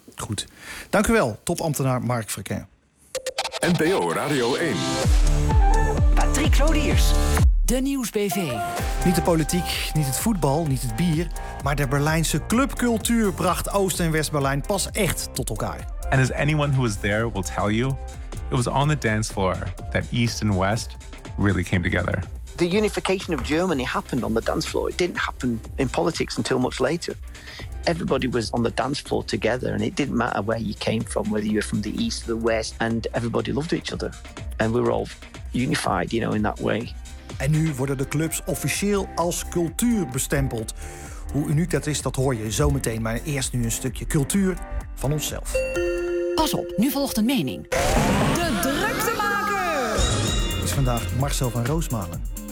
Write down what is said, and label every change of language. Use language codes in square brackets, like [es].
[nl] Goed. Dank u wel, topambtenaar Mark Verkeer. NPO Radio 1. Patrick Lodiers. De Nieuwsbv. Niet de politiek, niet het voetbal, niet het bier, maar de Berlijnse clubcultuur bracht Oost- en West-Berlijn pas echt tot elkaar. [en] And as anyone who was there will tell you, it was on the dance floor that East and West really came together. The unification of Germany happened on the dance floor. It didn't happen in politics until much later. Everybody was on the dance floor together and it didn't matter where you came from, whether you were from the East or the West, and everybody loved each other. And we were all unified, you know, in that way. [nl] En nu worden de clubs officieel als cultuur bestempeld. Hoe uniek dat is, dat hoor je zo meteen. Maar eerst nu een stukje cultuur van onszelf. Pas op, nu volgt een mening. De Druktemaker! Is vandaag Marcel van Roosmalen.